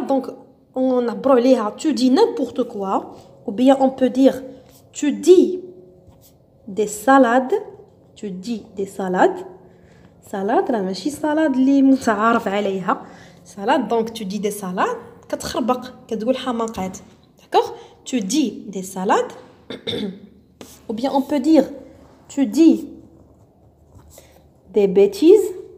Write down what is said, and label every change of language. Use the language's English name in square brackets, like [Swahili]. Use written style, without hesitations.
[French] donc on [Arabic] نعبروا عليها [French] tu dis n'importe quoi. ou bien on peut dire tu dis des salades. tu dis des salades. [Arabic] salade راه ماشي salade اللي متعارف عليها. [French] salade donc tu dis des salades [Arabic] كتخربق كتقول حماقات. [French] d'accord tu dis des salades. ou bien on peut dire tu dis des bêtises.